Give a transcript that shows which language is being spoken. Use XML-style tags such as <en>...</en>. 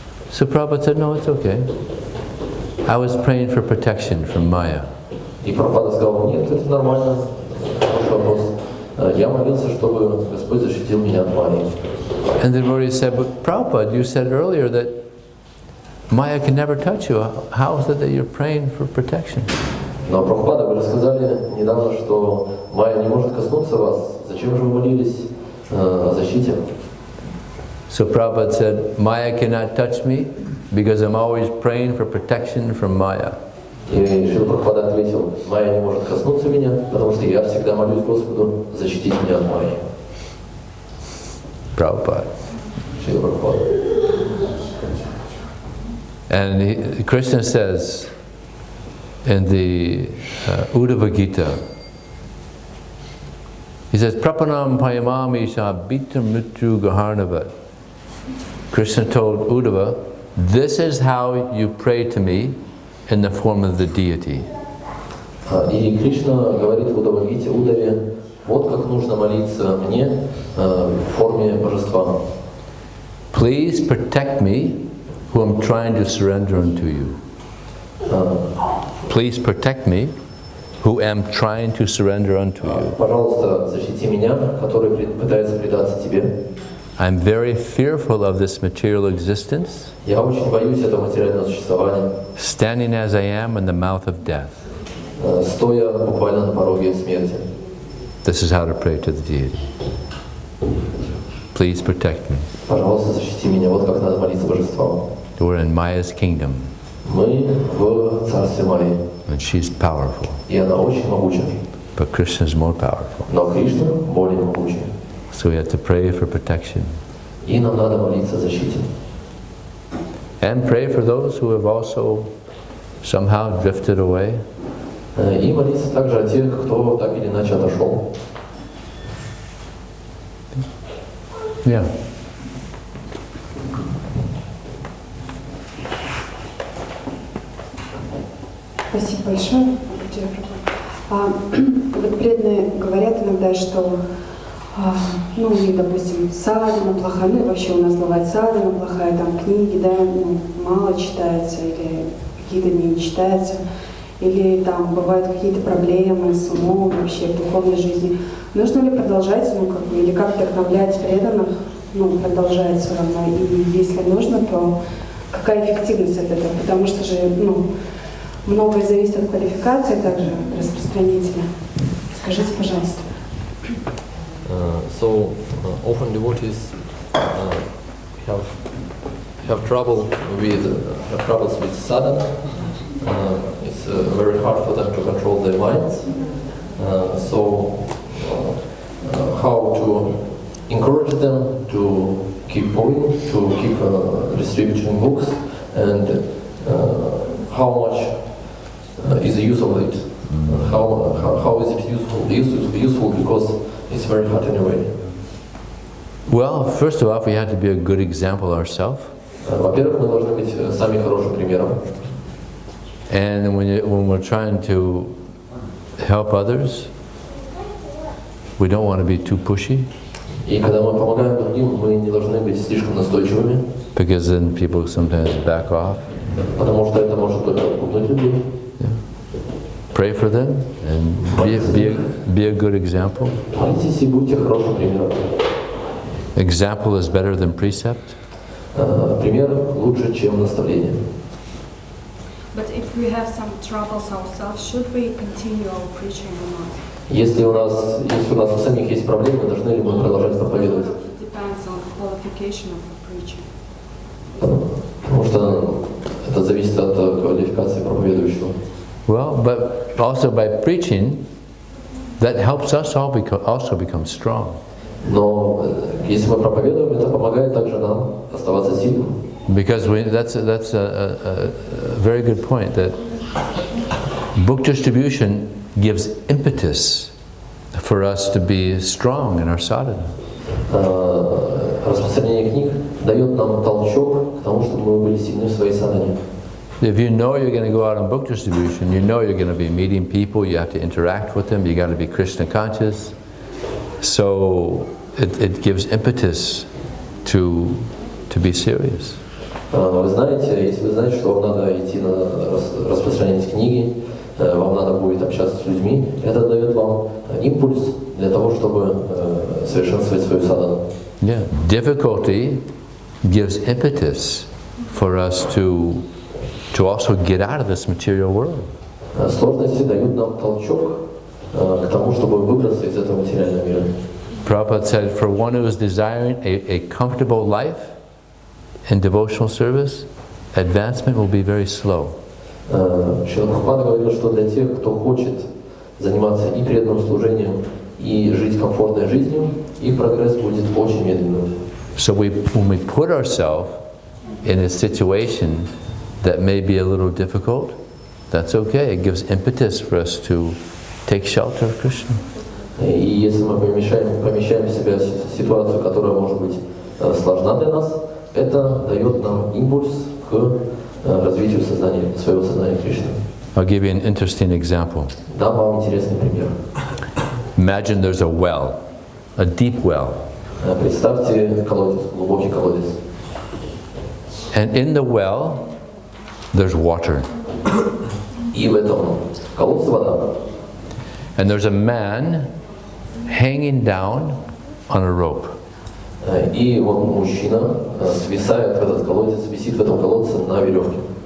<en>So Prabhupada said, no, it's okay. I was praying for protection from Maya.</en> <ru>И Прабхупада сказал, нет, это нормально, хороший вопрос. Я молился, чтобы Господь защитил меня от Майи.</ru> <en>And the devotee said, but Prabhupada, you said earlier that Maya can never touch you. How is it that you're praying for protection?</en> <ru>Но Прабхупада, вы рассказали недавно, что Майя не может коснуться вас. Зачем же вы молились о защите?</ru> <en>So Prabhupada said, Maya cannot touch me because I'm always praying for protection from Maya.</en> <ru>И Шрила Прабхупада ответил: Майя не может коснуться меня, потому что я всегда молюсь Господу защитить меня от Майи.</ru> <en>Prabhupada.</en> <ru>Шрила Прабхупада.</ru> <en>And Krishna says in the Uddhava Gita, he says,</en> <sa>Prapanam payamami shabita mrityu gaharnavat.</sa> <en>Krishna told Uddhava, this is how you pray to me in the form of the deity.</en> <ru>И Кришна говорит в Удавагите Удаве, вот как нужно молиться мне в форме божества.</ru> <en>Please protect me, who am trying to surrender unto you. Please protect me, who am trying to surrender unto you.</en> <ru>Пожалуйста, защити меня, который пытается предаться тебе.</ru> <en>I'm very fearful of this material existence,</en> <ru>Я очень боюсь этого материального существования,</ru> <en>standing as I am in the mouth of death.</en> <ru>Стоя буквально на пороге смерти.</ru> <en>This is how to pray to the deity. Please protect me.</en> <ru>Пожалуйста, защити меня. Вот как надо молиться божествам.</ru> <en>We're in Maya's kingdom,</en> <ru>Мы в царстве Майи,</ru> <en>and she's powerful,</en> <ru>и она очень могуча.</ru> <en>but Krishna is more powerful.</en> <ru>Но Кришна более могучий.</ru> <en>So we have to pray for protection.</en> <ru>И нам надо молиться о защите.</ru> <en>And pray for those who have also somehow drifted away.</en> <ru>И молиться также о тех, кто так или иначе отошел.</ru> <en>Yeah.</en> <ru>Спасибо большое. Вот преданные говорят иногда, что ну, и, допустим, садхана плохая, ну и вообще у нас бывает садхана плохая, там книги, да, ну, мало читается, или какие-то не читаются, или там бывают какие-то проблемы с умом вообще в духовной жизни. Нужно ли продолжать, ну, как бы, или как вдохновлять преданных, ну, продолжать все равно, и если нужно, то какая эффективность от этого, потому что же, ну, многое зависит от квалификации также распространителя. Скажите, пожалуйста.</ru> <en>So often devotees have troubles with sadhana. It's very hard for them to control their minds. So how to encourage them to keep moving, to keep distributing books, and how much is the use of it? How is it useful because it's very hard anyway. Well, first of all, we have to be a good example ourselves.</en> <ru>Во-первых, мы должны быть сами хорошим примером.</ru> <en>And when we're trying to help others, we don't want to be too pushy.</en> <ru>И когда мы помогаем другим, мы не должны быть слишком настойчивыми.</ru> <en>Because then people sometimes back off.</en> <ru>Потому что это может только отпугнуть людей.</ru> <en>Pray for them and be a good example.</en> <ru>Молитесь и будьте хорошим примером.</ru> <en>Example is better than precept.</en> <ru>Пример лучше, чем наставление.</ru> <en>But if we have some troubles ourselves, should we continue our preaching or not?</en> <ru>Если у нас у самих есть проблемы, должны ли мы продолжать проповедовать?</ru> <en>Depends on the qualification of the preaching.</en> <ru>Потому что это зависит от квалификации проповедующего.</ru> <en>Well, but also by preaching, that helps us also become strong.</en> <ru>Но если мы проповедуем, это помогает также нам оставаться сильным.</ru> <en>Because that's a very good point, that book distribution gives impetus for us to be strong in our sadhana.</en> <ru>Распространение книг дает нам толчок к тому, чтобы мы были сильны в своей садхане.</ru> <en>If you know you're going to go out on book distribution, you know you're going to be meeting people, you have to interact with them, you got to be Krishna conscious. So it gives impetus to be serious.</en> <ru>Вы знаете, если вы знаете, что вам надо идти на распространять книги, вам надо будет общаться с людьми, это дает вам импульс для того, чтобы совершенствовать свою садхану.</ru> <en>Yeah, difficulty gives impetus for us to also get out of this material world.</en> <ru>Сложности дают нам толчок к тому, чтобы выбраться из этого материального мира.</ru> <en>Prabhupada said, for one who is desiring a comfortable life in devotional service, advancement will be very slow.</en> <ru>Шрила Прабхупада говорил, что для тех, кто хочет заниматься и преданным служением, и жить комфортной жизнью, их прогресс будет очень медленным.</ru> <en>So when we put ourselves in a situation that may be a little difficult, that's okay. It gives impetus for us to take shelter of Krishna.</en> <ru>И если мы помещаем себя в ситуацию, которая может быть сложна для нас, это дает нам импульс к развитию сознания, своего сознания Кришны.</ru> <en>I'll give you an interesting example.</en> <ru>Дам вам интересный пример.</ru> <en>Imagine there's a well, a deep well.</en> <ru>Представьте колодец, глубокий колодец.</ru> <en>And in the well, there's water.</en> <ru>И в этом колодце вода.</ru> <en>And there's a man hanging down on a rope.</en> <ru>И он, мужчина, свисает в этот колодец, висит в этом колодце на веревке.</ru>